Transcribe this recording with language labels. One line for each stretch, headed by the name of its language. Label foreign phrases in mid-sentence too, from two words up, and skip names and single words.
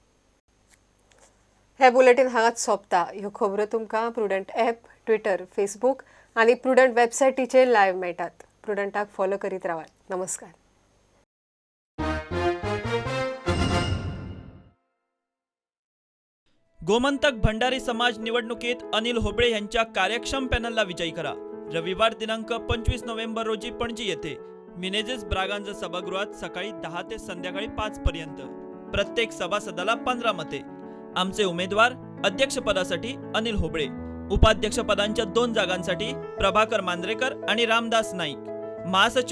Konkani: हे बुलेटिन हांगाच सोंपता। ह्यो खबरो तुमकां प्रुडंट ॲप, ट्विटर, फेसबूक आनी प्रुडंट वेबसायटीचेर लायव्ह मेळटात। प्रुडंटाक फॉलो करीत रावात। नमस्कार।
Marathi: गोमंतक भंडारी समाज निवडणुकीत अनिल होबळे यांच्या कार्यक्षम पॅनलला विजयी करा। रविवार दिनांक 25 नोव्हेंबर रोजी पणजी येथे मिनेझेस ब्रागांज सभागृहात सकाळी 10 ते संध्याकाळी 5 पर्यंत। प्रत्येक सभासदाला 15 मते। आमचे उमेदवार अध्यक्षपदासाठी अनिल होबळे, उपाध्यक्षपदांच्या 2 जागांसाठी प्रभाकर मांद्रेकर आणि रामदास नाईक, महासचिव